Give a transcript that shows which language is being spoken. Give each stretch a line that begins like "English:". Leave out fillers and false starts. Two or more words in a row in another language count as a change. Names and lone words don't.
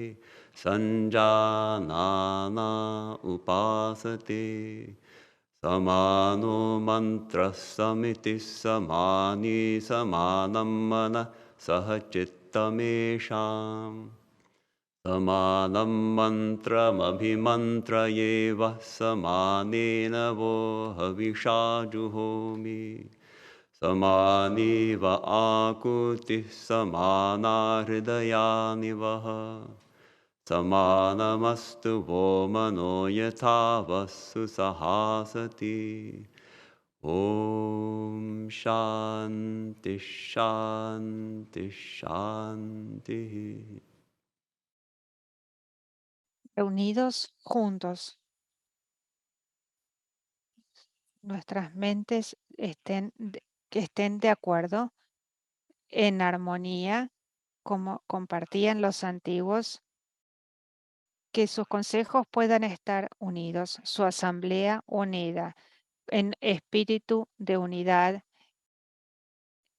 Sanskrit: सञ्जानाना उपासते समानो मन्त्रः समितिः समानी समानं मनः सह चित्तमेषाम् समानं मन्त्रमभिमन्त्रये वः समानेन वो हविषा जुहोमि समानीव आकुतिः समाना हृदयानि वः समानमस्तु वो मनो यथा वस्सु सहासति ॐ शान्ति शान्ति शान्तिः
Spanish: Reunidos juntos, nuestras mentes que estén de acuerdo, en armonía, como compartían los antiguos, que sus consejos puedan estar unidos, su asamblea unida, en espíritu de unidad